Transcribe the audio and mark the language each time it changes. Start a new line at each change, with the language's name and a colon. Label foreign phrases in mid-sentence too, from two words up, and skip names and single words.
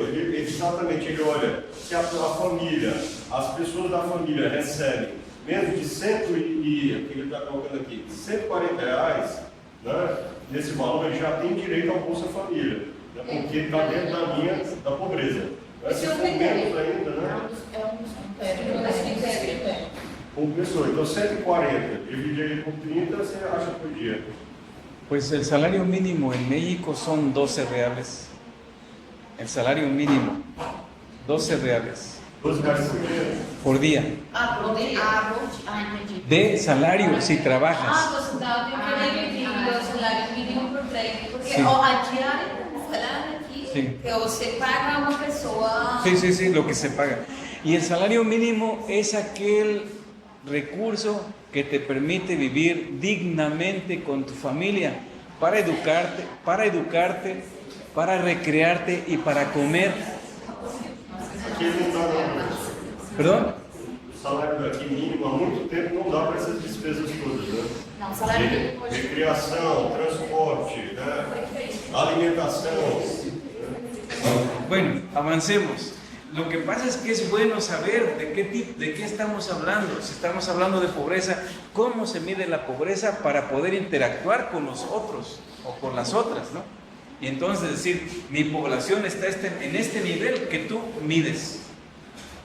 Portuguese: Ele exatamente olha se a família, as pessoas da família recebem menos de 100 que ele está colocando aqui, R$140, né? Nesse valor ele já tem direito à Bolsa Família, né? Porque ele está dentro da linha da pobreza. Se for menos ainda, né? É um dos critérios. Por pessoa, então 140, divide aí por 30, você acha por dia.
Spanish: Pues el salario mínimo en México son 12 reales. El salario mínimo, 12 reales R$12 por día.
Portuguese: Entendi.
Spanish: De salario si trabajas.
Portuguese: você dá o dividido o salário mínimo por 30, porque Sim. a diária, como falando aqui, Sim. que você paga a uma pessoa.
Spanish: Sí, lo que se paga. Y el salario mínimo es aquel recurso que te permite vivir dignamente con tu familia, para educarte, para recrearte y para comer.
Portuguese: Aqui não dá não.
Spanish: ¿Perdón?
Portuguese: O salário daqui mínimo há muito tempo não dá para essas despesas todas, né? Não, o salário mínimo hoje Recreação, transporte, né? Alimentação.
Spanish: Bueno, avancemos. Lo que pasa es que es bueno saber de qué estamos hablando. Si estamos hablando de pobreza, cómo se mide la pobreza para poder interactuar con los otros o con las otras, ¿no? Y entonces decir, mi población está en este nivel que tú mides.